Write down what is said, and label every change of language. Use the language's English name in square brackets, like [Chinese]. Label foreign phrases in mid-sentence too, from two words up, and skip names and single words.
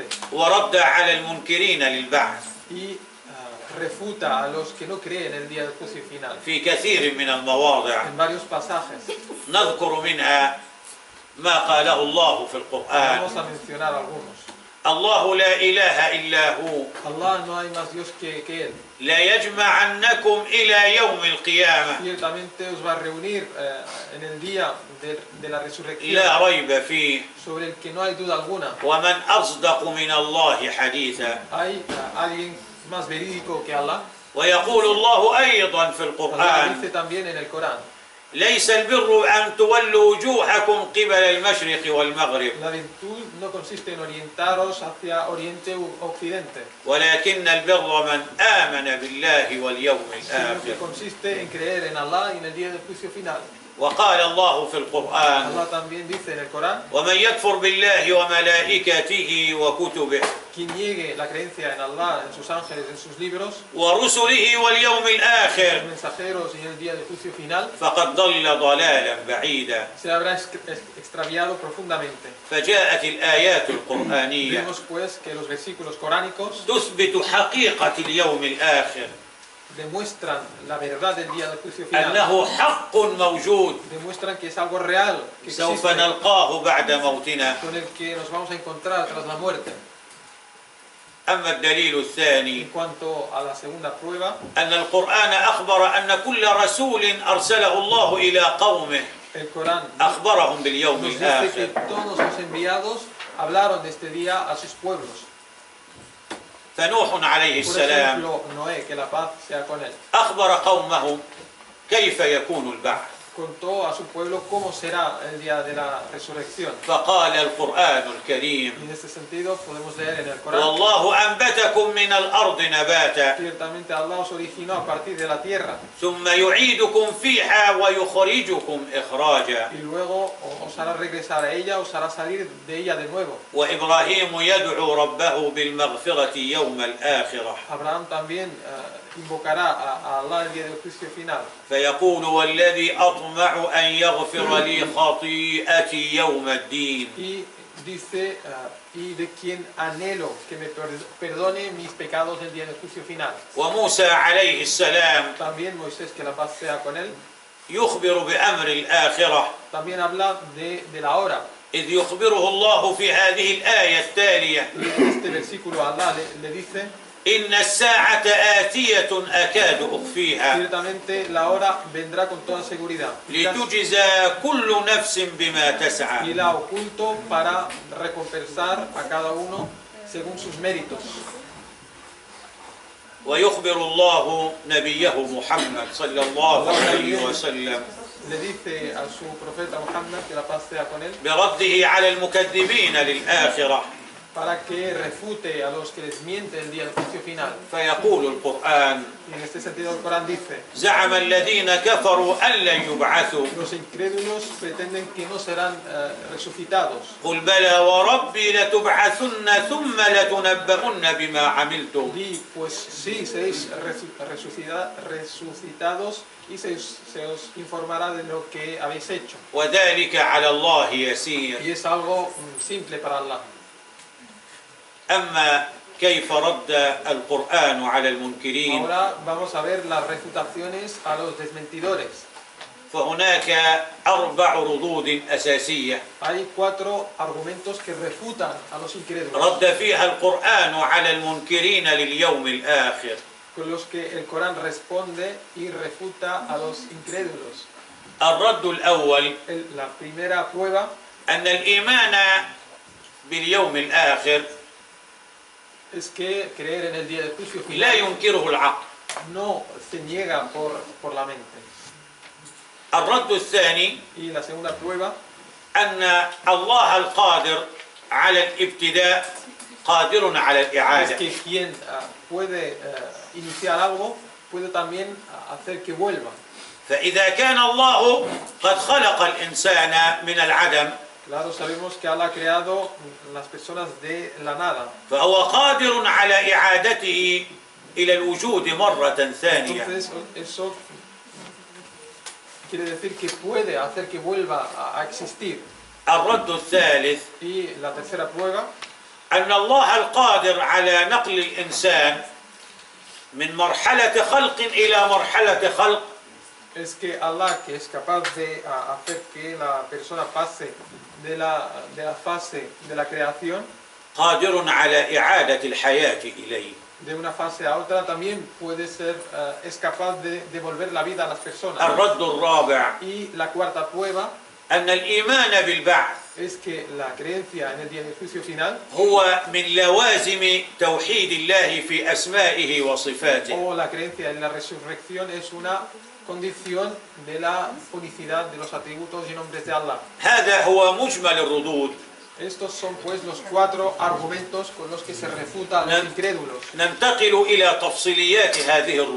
[Arabic] ورد على المنكرين للبعث [Spanish] y refuta a los que no creen el día del juicio final. [Arabic] في كثير من المواضع. [Spanish] En varios pasajes [Arabic] نذكر منها ما قاله الله في القرآن: [Spanish] vamos a mencionar algunos. [Arabic] الله لا إله إلا هو [Spanish] Allah, no hay más Dios que Él. [Arabic] لا يجمعنكم إلى يوم القيامة [Spanish] Ciertamente os va a reunir en el día de la resurrección, [Arabic] لا ريب فيه [Spanish] sobre el que no hay duda alguna. [Arabic] ومن أصدق من الله حديثا. [Spanish] ¿Hay alguien más verídico que Allah? [Arabic] ويقول الله أيضا في [Spanish] Allah [Arabic] القرآن: [Spanish] dice también en el Corán, [Arabic] ليس البر أن تولوا وجوهكم قبل المشرق والمغرب [Spanish] la virtud no consiste en orientaros hacia oriente u occidente, [Arabic] ولكن البر من آمن بالله واليوم [Spanish] sino que [Arabic] الآخر. [Spanish] consiste en creer en Allah y en el día del juicio final. [Arabic] وقال الله في القرآن: [Spanish] Allah también dice en el Corán, [Arabic] ومن يكفر بالله وملائكته وكتبه [Spanish] quien niegue la creencia en Allah, en sus ángeles, en sus libros, [Arabic] ورسله واليوم [Spanish] los [Arabic] الآخر [Spanish] mensajeros y en el día del juicio final, [Arabic] فقد ضل ضلالا بعيدا. [Spanish] se habrá extraviado profundamente. [Arabic] فجاءت الآيات القرآنية [Spanish] Vemos pues que los versículos coránicos [Arabic] تثبت حقيقة اليوم الآخر، [Spanish] demuestran la verdad del día del juicio final, [Arabic] أنه حق موجود [Spanish] demuestran que es algo real, que [Arabic] سوف [Spanish] existe, [Arabic] نلقاه بعد موتنا. [Spanish] con el que nos vamos a encontrar tras la muerte. [Arabic] أما الدليل الثاني [Spanish] En cuanto a la segunda prueba, [Arabic] أن القرآن أخبر أن كل رسول أرسله الله إلى قومه [Spanish] el Corán [Arabic] أخبرهم باليوم [Spanish] nos dice que [Arabic] الآخر. [Spanish] todos los enviados hablaron de este día a sus pueblos. [Arabic] فنوح عليه [Spanish] Por [Arabic] السلام [Spanish] ejemplo, Noé, que la paz sea con él, [Arabic] أخبر قومه كيف يكون البعث، [Spanish] contó a su pueblo cómo será el día de la resurrección. [Arabic] فقال القرآن [Spanish] Y [Arabic] الكريم: [Spanish] en este sentido podemos leer en el Corán, [Arabic] والله أنبتكم من الأرض نباتا [Spanish] ciertamente Allah os originó a partir de la tierra [Arabic] ثم يعيدكم فيها ويخرجكم إخراجا. [Spanish] y luego os hará regresar a ella, os hará salir de ella de nuevo. [Arabic] وإبراهيم يدعو ربه بالمغفرة يوم الآخرة [Spanish] Abraham también invocará a Allah el día del juicio final. [Arabic] فيقول: والذي أطمع أن يغفر لي خطيئتي يوم الدين. [Spanish] Y dice, y de quien anhelo que me perdone mis pecados el día del juicio final. [Arabic] وموسى عليه السلام [Spanish] También Moisés, que la paz sea con él, [Arabic] يخبر بأمر الآخرة، [Spanish] también habla de la hora. [Arabic] إذ يخبره الله في هذه الآية التالية: [Spanish] Y en este versículo Allah le dice, [Arabic] إن الساعة آتية أكاد أخفيها [Spanish] ciertamente la hora vendrá con toda seguridad. [Arabic] لتجزى كل نفس بما [Spanish] Y [Arabic] تسعى. [Spanish] la oculto para recompensar a cada uno según sus méritos. [Arabic] ويخبر الله نبيه محمد صلى الله عليه وسلم [Spanish] Le dice a su profeta Muhammad, que la paz sea con él, [Arabic] برده على المكذبين للآخرة. [Spanish] para que refute a los que les miente el día del juicio final. [Arabic] فيقول القرآن: [Spanish] Y en este sentido el Corán dice, [Arabic] زعم الذين كفروا أن لن يبعثوا [Spanish] los incrédulos pretenden que no serán resucitados. [Arabic] قل بلى وربي لتبعثن ثم لتنبؤن بما عملتم. [Spanish] Di, pues sí, seréis resucitados y se os informará de lo que habéis hecho. [Arabic] وذلك على الله يسير. [Spanish] Y es algo simple para Allah. [Arabic] أما كيف رد القرآن على المنكرين [Spanish] Ahora vamos a ver las refutaciones a los desmentidores. [Arabic] فهناك 4 ردود أساسية [Spanish] Hay 4 argumentos que refutan a los incrédulos, [Arabic] رد فيها القرآن على المنكرين لليوم الآخر. [Spanish] con los que el Corán responde y refuta a los incrédulos. [Arabic] الرد الأول: [Spanish] La primera prueba [Arabic] أن الإيمان باليوم الآخر [Spanish] es que creer en el día del juicio [Arabic] لا [Spanish] final [Arabic] ينكره العقل. [Spanish] no se niega por la mente. [Arabic] الرد الثاني: [Spanish] Y la segunda prueba [Arabic] أن الله القادر على الابتداء قادر على [Spanish] es [Arabic] الإعادة. [Spanish] que quien puede iniciar algo puede también hacer que vuelva. [Arabic] فإذا كان الله قد خلق الإنسان من العدم [Spanish] Claro, sabemos que Allah ha creado las personas de la nada. [Arabic] فهو قادر على إعادته إلى الوجود مرة ثانية. [Spanish] Entonces eso quiere decir que puede hacer que vuelva a existir. [Arabic] الرد الثالث: [Spanish] Y la tercera prueba [Arabic] أن الله القادر على نقل الإنسان من مرحلة خلق إلى مرحلة خلق [Spanish] es que Allah, que es capaz de hacer que la persona pase de la fase de la creación, [Arabic] قادر على إعادة الحياة إليه. [Spanish] de una fase a otra, también puede ser, es capaz de devolver la vida a las personas. [Arabic] الرد الرابع: [Spanish] Y la cuarta prueba [Arabic] أن الإيمان بالبعث [Spanish] es que la creencia en el día del juicio final [Arabic] هو من لوازم توحيد الله في أسمائه وصفاته. [Spanish] o la creencia en la resurrección es una condición de la unicidad de los atributos y nombres de Allah. [Arabic] هذا هو مجمل الردود. [Spanish] Estos son pues los 4 argumentos con los que se refuta a los incrédulos. [Arabic] ننتقل إلى تفصيليات هذه الردود.